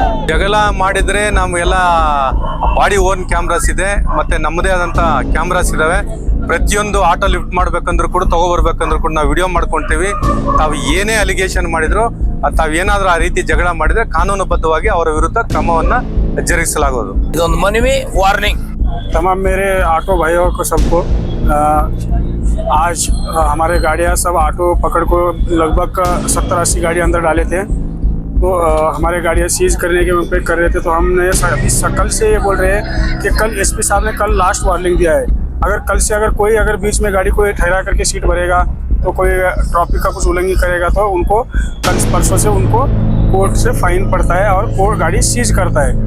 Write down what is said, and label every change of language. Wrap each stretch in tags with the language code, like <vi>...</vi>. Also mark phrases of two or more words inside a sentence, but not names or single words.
<kn>ಜಗಳ ಮಾಡಿದ್ರೆ ನಮಗೆಲ್ಲ</kn> <en>body own cameras</en> <kn>ಇದೆ, ಮತ್ತೆ ನಮ್ಮದೇ ಆದಂತ ಕ್ಯಾಮ್ರಾಸ್ ಇದಾವೆ. ಪ್ರತಿಯೊಂದು</kn> <en>auto lift</en> <kn>ಮಾಡ್ಬೇಕಂದ್ರೂ ಕೂಡ ತಗೋಬರ್ಬೇಕಂದ್ರೂ ಕೂಡ ನಾವು ವಿಡಿಯೋ ಮಾಡ್ಕೊಂತೀವಿ. ತಾವು ಏನೇ ಅಲಿಗೇಷನ್ ಮಾಡಿದ್ರು, ತಾವೇನಾದ್ರೂ ಆ ರೀತಿ ಜಗಳ ಮಾಡಿದ್ರೆ ಕಾನೂನುಬದ್ಧವಾಗಿ ಅವರ ವಿರುದ್ಧ ಕ್ರಮವನ್ನ ಜರುಗಿಸಲಾಗುವುದು. ಇದೊಂದು ಮನವಿ, ವಾರ್ನಿಂಗ್</kn> <hi>तमाम मेरे ऑटो भाइयों को सबको। आज हमारे गाड़ियाँ सब ऑटो पकड़ को लगभग 70-80 गाड़ी अंदर डाले थे, तो हमारे गाड़ियाँ सीज करने के पे कर रहे थे। तो हमने अभी कल से ये बोल रहे हैं कि कल एसपी साहब ने कल</hi> <en>last warning</en> <hi>दिया है, कल से कोई बीच में गाड़ी को ठहरा करके सीट भरेगा, तो कोई ट्रैफिक का कुछ उल्लंघन करेगा तो उनको कल परसों से उनको कोर्ट से फाइन पड़ता है और कोर्ट गाड़ी सीज करता है।</hi>